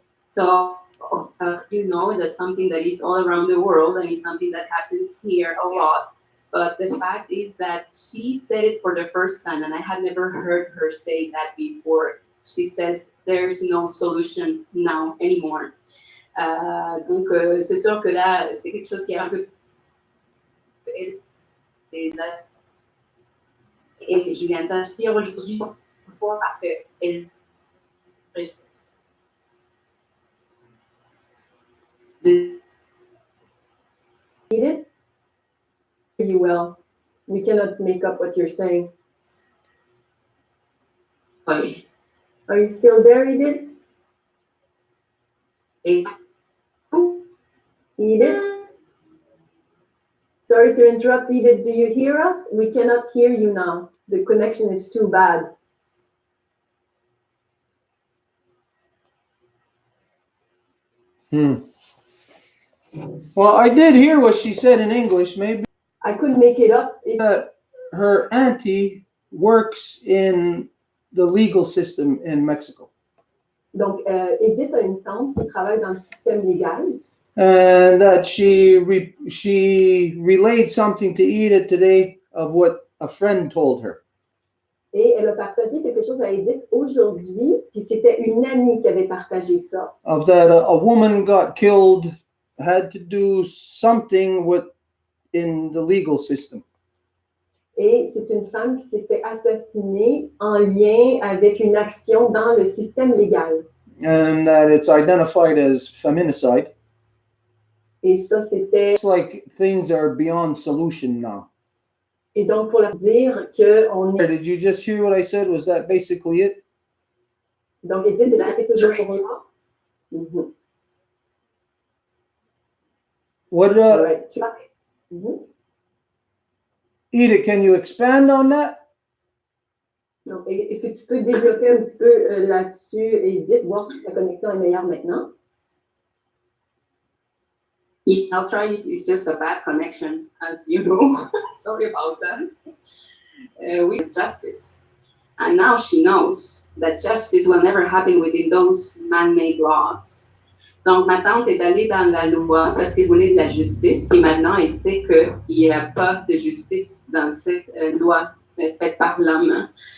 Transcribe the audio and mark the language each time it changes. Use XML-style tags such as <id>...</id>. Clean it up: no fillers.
<en>So, you know, that's something that is all around the world and it's something that happens here a lot. But the fact is that she said it for the first time, and I had never heard her say that before. She says there's no solution now anymore.</en> <fr>Donc, c'est sûr que là, c'est quelque chose qui est un peu... Et je viens d'inscrire aujourd'hui une fois parce qu'elle...</fr> <en>Edith? You will. We cannot make up what you're saying.</en> <fr>Oui.</fr> <en>Are you still there, Edith?</en> <fr>Et...</fr> <en>Edith? Sorry to interrupt, Edith. Do you hear us? We cannot hear you now. The connection is too bad. Well, I did hear what she said in English. Maybe I could make it up. that her auntie works in the legal system in Mexico.</en> <fr>Donc, Edith a une tante qui travaille dans le système légal.</fr> <en>And that she relayed something to Edith today of what a friend told her.</en> <fr>Et elle a partagé quelque chose à Edith aujourd'hui, puis c'était une amie qui avait partagé ça.</fr> <en>Of that a woman got killed, had to do something with in the legal system.</en> <fr>Et c'est une femme qui s'est fait assassiner en lien avec une action dans le système légal.</fr> <en>And that it's identified as feminicide.</en> <fr>Et ça, c'était...</fr> <en>It's like things are beyond solution now.</en> <fr>Et donc, pour leur dire qu'on est...</fr> <en>Did you just hear what I said? Was that basically it?</en> <fr>Donc, Edith, est-ce que c'est toujours pour moi? Mm-hmm.</fr> <en>What, All right. Mm-hmm. Edith, can you expand on that?</en> <fr>Donc, est-ce que tu peux développer un petit peu là-dessus, Edith, voir si ta connexion est meilleure maintenant?</fr> <en>Yeah, I'll try. It's just a bad connection, as you know. Sorry about that. With justice. And now she knows that justice will never happen within those man-made laws.</en> <fr>Donc, ma tante est allée dans la loi parce qu'elle voulait de la justice. Et maintenant, elle sait qu'il n'y a pas de justice dans cette loi faite par l'homme.</fr>